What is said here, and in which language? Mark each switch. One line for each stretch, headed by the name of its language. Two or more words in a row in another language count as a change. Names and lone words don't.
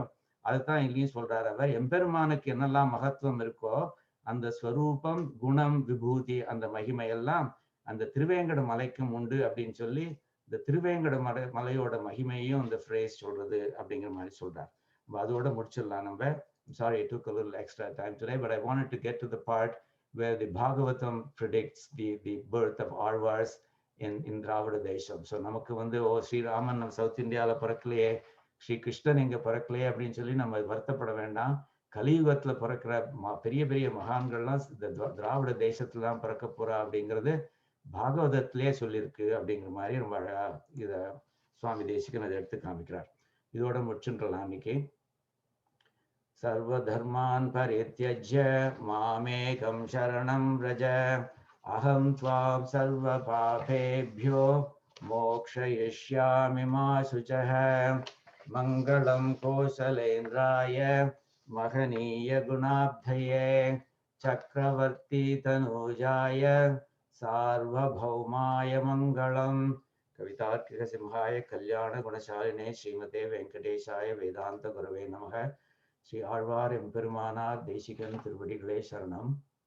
Tamil: அதுதான் இங்கேயும் சொல்றாரு அவர். எம்பெருமானுக்கு என்னெல்லாம் மகத்துவம் இருக்கோ அந்த ஸ்வரூபம், குணம், விபூதி, அந்த மகிமை எல்லாம் அந்த திருவேங்கட மலைக்கும் உண்டு அப்படின்னு சொல்லி இந்த திருவேங்கட மலையோட மகிமையும் இந்த ஃப்ரேஸ் சொல்றது அப்படிங்கிற மாதிரி சொல்றார். அதோட முடிச்சிடலாம் நம்ம.
English: Sorry, it took a little extra time today, but I wanted to get to the part where the Bhagavatam predicts the birth of Alvars in Dravida Desham.
Tamil: So நமக்கு வந்து ஸ்ரீராமன் நம்ம சவுத் இந்தியாவில பிறக்கலையே, ஸ்ரீ கிருஷ்ணன் இங்க பிறக்கலையே அப்படின்னு சொல்லி நம்ம வருத்தப்பட வேண்டாம். கலியுகத்துல பிறக்கிற பெரிய பெரிய மகான்கள்லாம் இந்த திராவிட தேசத்துல தான் பிறக்க போறா அப்படிங்கிறது பாகவதத்திலே சொல்லியிருக்கு அப்படிங்கிற மாதிரி ரொம்ப அழகா இத சுவாமி தேசிகன் அதை எடுத்து காமிக்கிறார். இதோட முடிச்சுன்றலாம் இன்னைக்கு.
Sanskrit: सर्वधर्मान् परित्यज्य मामेकं शरणं व्रज, अहं त्वां सर्वपापेभ्यो मोक्षयिष्यामि मा शुचः. मङ्गलं कौसलेन्द्राय महनीय गुणाब्धये, चक्रवर्ती तनूजाय सार्वभौमाय मङ्गलम्. कवितार्किक सिंहाय कल्याण गुणशालिने श्रीमते वेंकटेशाय वेदांत गुरवे नमः.
Tamil: ஸ்ரீ ஆழ்வார் எம்பெருமானார் தேசிகன் திருவடிகளே சரணம்.